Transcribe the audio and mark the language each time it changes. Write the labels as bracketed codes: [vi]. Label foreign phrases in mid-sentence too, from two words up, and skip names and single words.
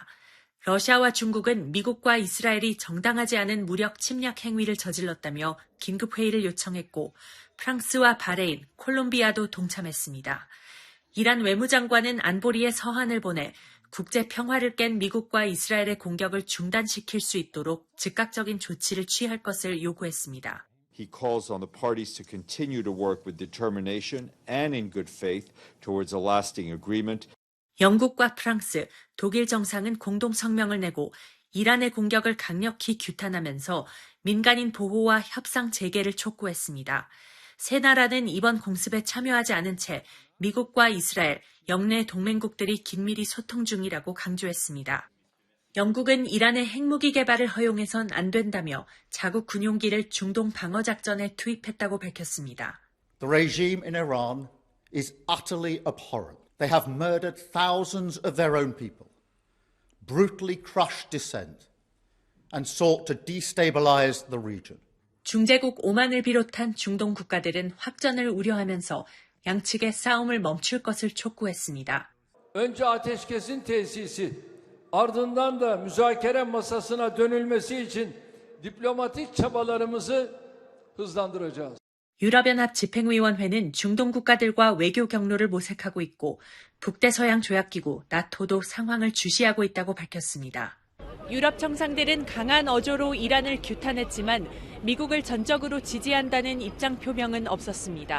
[ko] 러시아와 중국은 미국과 이스라엘이 정당하지 않은 무력 침략 행위를 저질렀다며 긴급회의를 요청했고 프랑스와 바레인, 콜롬비아도 동참했습니다. 이란 외무장관은 안보리에 서한을 보내 국제 평화를 깬 미국과 이스라엘의 공격을 중단시킬 수 있도록 즉각적인 조치를 취할 것을 요구했습니다. [en] He calls on the parties to continue to work with determination and in good faith towards a lasting agreement. [ko] 영국과 프랑스, 독일 정상은 공동 성명을 내고 이란의 공격을 강력히 규탄하면서 민간인 보호와 협상 재개를 촉구했습니다. 세 나라는 이번 공습에 참여하지 않은 채 미국과 이스라엘, 영내 동맹국들이 긴밀히 소통 중이라고 강조했습니다. 영국은 이란의 핵무기 개발을 허용해선 안 된다며 자국 군용기를 중동 방어 작전에 투입했다고 밝혔습니다. [en] The regime in Iran is utterly abhorrent. They have murdered thousands of their own people, brutally crushed dissent, and sought to destabilize the region. [ko] 중재국 오만을 비롯한 중동 국가들은 확전을 우려하면서 양측의 싸움을 멈출 것을 촉구했습니다. [tr] Önce ateşkesin tesisi, ardından da müzakere masasına dönülmesi için diplomatik çabalarımızı hızlandıracağız. [ko] 유럽연합 집행위원회는 중동 국가들과 외교 경로를 모색하고 있고 북대서양 조약기구 나토도 상황을 주시하고 있다고 밝혔습니다. 유럽 정상들은 강한 어조로 이란을 규탄했지만 미국을 전적으로 지지한다는 입장 표명은 없었습니다.